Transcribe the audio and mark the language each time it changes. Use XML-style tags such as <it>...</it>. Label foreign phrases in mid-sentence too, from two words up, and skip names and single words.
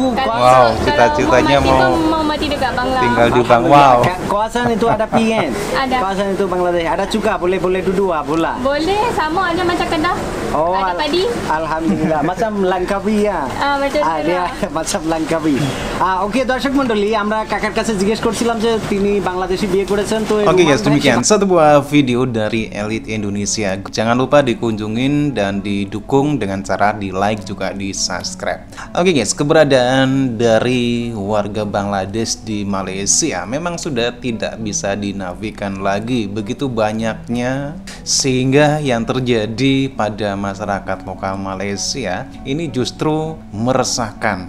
<ms>cita-citanya mau mati dekat Bangladesh. Tinggal di Bangladesh. Kawasan itu ada pi kan? Ada. Kawasan itu Bangladesh. Ada juga boleh duduk pula. Boleh, sama aja macam Kedah. Ada padi. Alhamdulillah. Macam Langkawi ya. Macam dia macam Langkawi. Okey,</ms> <bn>দর্শক মণ্ডলী, আমরা কাকার কাছে জিজ্ঞেস করছিলাম যে তিনি বাংলাদেশি বিয়ে করেছেন তো</bn> <id>Oke guys, demikian satu buah video dari Elite Indonesia. Jangan lupa dikunjungin dan didukung dengan cara di like juga di subscribe. Oke guys, keberadaan dari warga Bangladesh di Malaysia memang sudah tidak bisa dinafikan lagi, begitu banyaknya, sehingga yang terjadi pada masyarakat lokal Malaysia ini justru meresahkan.</id>